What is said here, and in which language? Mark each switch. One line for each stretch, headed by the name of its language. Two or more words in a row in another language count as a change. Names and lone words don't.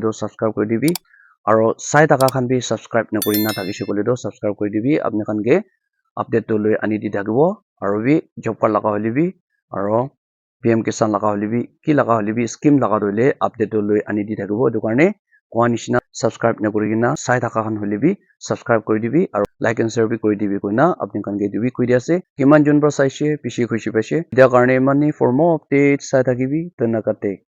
Naga Pidgin: to subscribe kori dibi aro sai taka khan bi subscribe na kori na thakise kole to subscribe kori dibi apni khan ke update to loi ani di thakibo aro bi
English: job card
Naga Pidgin: laga hole bi aro PM Kisan laga hole bi ki laga hole bi scheme laga dole update to loi ani di thakibo etu karne koa nishina subscribe na kori kina sai taka khan hole bi subscribe kori dibi aro
English: like and share
Naga Pidgin: bi kori dibi koina apni khan ke etu bi koi di ase kiman jon pra saise bishi khushi paise etia karne mani
English: for more updates
Naga Pidgin: sai thakibi dhanyakate